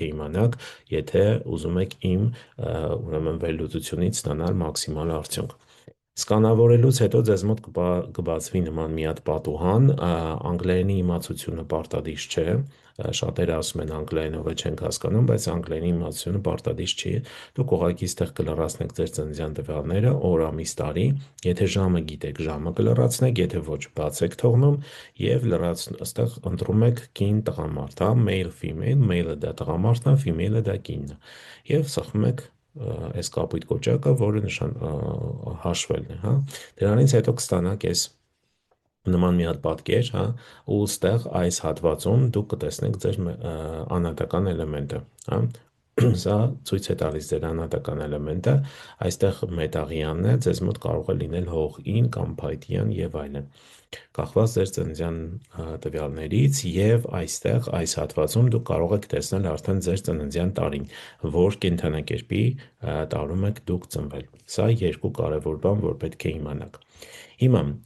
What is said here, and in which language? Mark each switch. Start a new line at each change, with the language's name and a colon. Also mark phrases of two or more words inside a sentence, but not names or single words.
Armenian: է իմանաք, եթե ուզում եք իմ ուրեմն վերլուծությունից ստանալ մաքսիմալ արդյունք։ Սկանավորելուց հետո ձեզ մոտ կբացվի նման մի հատ պատուհան, անգլերենի իմացությունը պարտադիր չէ, շատերը ասում են անգլերենով չենք հասկանում, բայց անգլերենի իմացությունը պարտադիր չի, դուք ուղղակի ստեղ կլրացնեք ձեր ծննդյան տվյալները, օր, ամիս, տարի, եթե ժամը գիտեք, ժամը կլրացնեք, եթե ոչ, բաց եք թողնում եւ ստեղ ընտրում եք կին, տղամարդ,
English: male, female,
Armenian: male-ը դա տղամարդն է, female-ը դա կինն է, եւ սխում եք այս կապույտ կոճակը, որը հաշվելն է, դրանից հետո կստանաք այս նման մի հատ պատկեր, ու ստեղ այս հատվածում դուք կտեսնեք ձեր անհատական էլեմենտը, Սա ցույց է տալիս ձեր անհատական էլեմենտը, այստեղ մետաղյանն է, ձեզ մոտ կարող է լինել հողին կամ փայտյան եւ այլն։ Կախված ձեր ծննդյան տվյալներից եւ այստեղ այս հատվածում դուք կարող եք տեսնել արդեն ձեր ծննդյան տարին, որ կենդանակերպի տարում եք դուք ծնվել։ Սա երկու կարևոր բան, որ պետք է իմանաք։ Հիմա